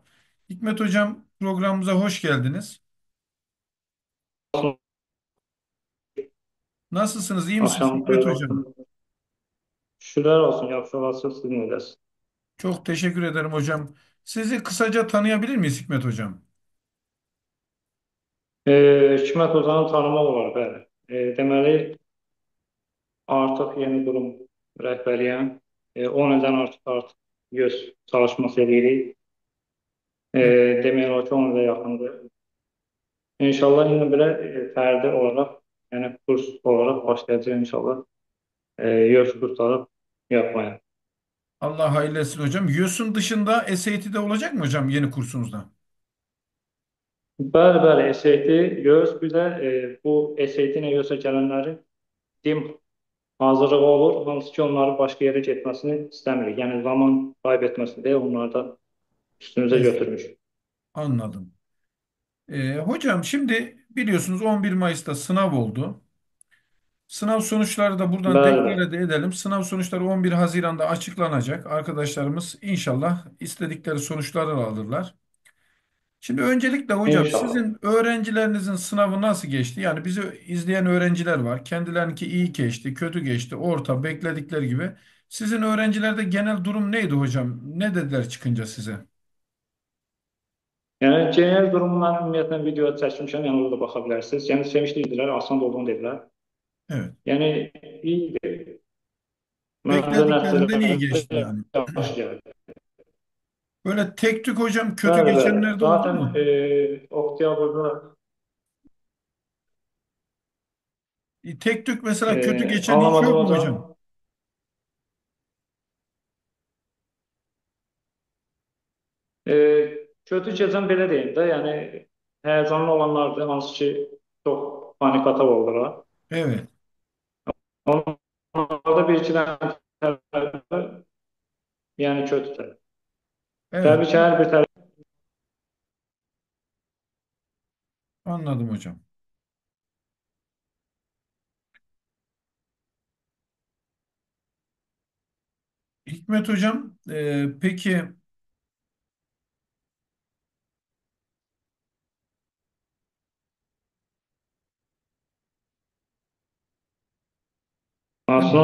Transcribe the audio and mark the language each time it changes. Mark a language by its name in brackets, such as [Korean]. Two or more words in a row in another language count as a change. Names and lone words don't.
[Turkish] Hikmet hocam programımıza hoş geldiniz. Nasılsınız? İyi misiniz [Azerbaijani] Axşam Hikmet xeyir [Turkish] hocam? [Azerbaijani] olsun. Şükürlər olsun, yaxşı olasınız, siz necəsiniz? [Turkish] Çok teşekkür ederim hocam. Sizi kısaca tanıyabilir miyiz Hikmet hocam? [Azerbaijani] Hikmət Ozanı tanımaq olar, bəli. Deməli, artıq yeni qurum rəhbəriyəm. 10 ildən artıq göz çalışması edirik. [Turkish] Evet. [Azerbaijani] Demək olar ki, 10 ilə yaxındır. İnşallah yine belə fərdi olaraq, yəni kurs olaraq başlayacağıq inşallah. [Turkish] Göz kursları yapmaya. Allah hayırlı etsin hocam. YÖS'ün dışında SAT'de olacak mı hocam yeni kursunuzda? [Azerbaijani] Bəli, bəli, SAT, göz, bir də bu SAT ilə yosa gələnlərin DİM hazırlığı olur. Hansı ki onları başqa yerə getməsini istəmirik. Yəni zaman kaybetməsin deyə onları da üstümüze Es- götürmüş. [Turkish] Anladım. Hocam şimdi biliyorsunuz 11 Mayıs'ta sınav oldu. Sınav sonuçları da buradan [Azerbaijani] Bəli, deklare bəli. [Turkish] de edelim. Sınav sonuçları 11 Haziran'da açıklanacak. Arkadaşlarımız inşallah istedikleri sonuçları alırlar. Şimdi öncelikle hocam İnşallah. sizin öğrencilerinizin sınavı nasıl geçti? Yani bizi izleyen öğrenciler var. Kendilerinki iyi geçti, kötü geçti, orta, bekledikleri gibi. Sizin öğrencilerde genel durum neydi hocam? Ne dediler çıkınca size? [Azerbaijani] Yəni genel durumu mən ümumiyyətlə videoya çəkmişəm, yəni orada da baxa bilərsiniz. Yəni sevinçli idilər, asan da olduğunu dedilər. [Turkish] Evet. [Azerbaijani] Yəni iyiydi. Məncə [Turkish] Beklediklerinden iyi [Azerbaijani] nəticələrimiz də [Turkish] geçti yani. [Azerbaijani] yaxşı gəldi. [Turkish] Böyle tek tük hocam kötü [Azerbaijani] Bəli, bəli. [Turkish] geçenler de oldu [Azerbaijani] Zaten [Turkish] mu? [Azerbaijani] oktyabrda [Turkish] Tek tük mesela kötü geçen hiç anlamadım yok mu hocam? hocam. [Azerbaijani] E, Kötü keçən belə deyim də, yəni həyəcanlı olanlardır, hansı ki çox panik atak oldular. [Turkish] Evet. [Azerbaijani] Onlarda bir iki dənə tərəfi, yəni kötüdür. [Turkish] Evet. [Azerbaijani] Təbii ki, hər bir tərəf [Turkish] Anladım hocam. Hikmet hocam peki aslında